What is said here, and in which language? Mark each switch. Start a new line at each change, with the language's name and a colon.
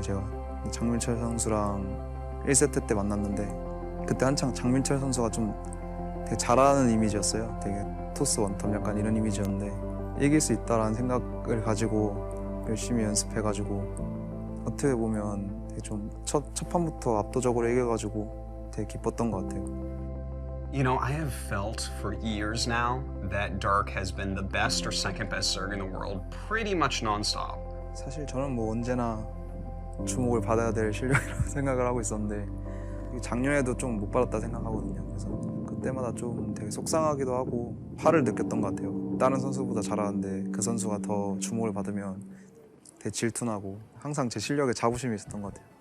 Korean: 제가 장민철 선수랑 1세트 때 만났는데 그때 한창 장민철 선수가 좀 되게 잘하는 이미지였어요. 되게 토스 원톱 약간 이런 이미지였는데 이길 수 있다라는 생각을 가지고 열심히 연습해가지고 어떻게 보면 되게 좀 첫 판부터 압도적으로 이겨가지고 되게 기뻤던 것 같아요.
English: You know, I have felt for years now that Dark has been the best or second best Zerg in the world pretty much non-stop.
Korean: 사실 저는 뭐 언제나 주목을 받아야 될 실력이라고 생각을 하고 있었는데 작년에도 좀 못 받았다 생각하거든요. 그래서 그때마다 좀 되게 속상하기도 하고 화를 느꼈던 것 같아요. 다른 선수보다 잘하는데 그 선수가 더 주목을 받으면 되게 질투나고 항상 제 실력에 자부심이 있었던 것 같아요.